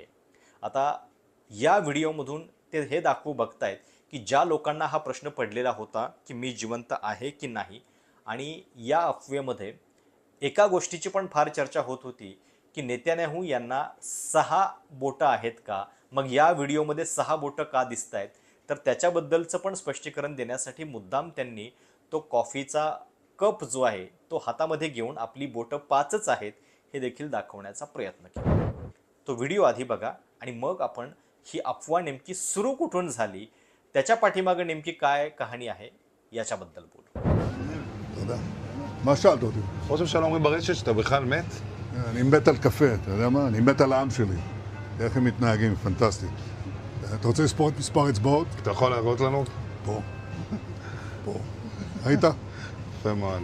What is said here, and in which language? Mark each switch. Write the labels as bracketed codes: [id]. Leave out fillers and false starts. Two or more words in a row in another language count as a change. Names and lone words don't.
[mr] आता या व्हिडिओमधून ते हे दाखवू बघतायत की ज्या लोकांना हा प्रश्न पडलेला होता की मी जिवंत आहे की नाही, आणि या अफवेमध्ये एका गोष्टीची पण फार चर्चा होत होती की नेत्यान्याहू यांना 6 बोटं आहेत का, मग या व्हिडिओमध्ये 6 बोटं का दिसत आहेत, तर त्याच्याबद्दलचं पण स्पष्टीकरण देण्यासाठी मुद्दाम त्यांनी तो कॉफीचा कप जो आहे तो हातामध्ये घेऊन आपली बोटं 5च आहेत हे देखील दाखवण्याचा प्रयत्न केला. तो व्हिडिओ आधी बघा आणि मग आपण ही अफवा नेमकी सुरू कुठून झाली, त्याच्या पाठीमागे नेमकी काय कहाणी आहे याच्याबद्दल बोलू. [he] תודה. מה שאלת אותי? ראש הממשלה אומרים ברשת שאתה בכלל מת? אני מת על קפה, אתה יודע מה? אני מת על העם שלי. איך הם מתנהגים, פנטסטי. אתה רוצה לספור את מספר אצבעות? אתה יכול להראות לנו? פה. פה. ראית? יפה מאוד.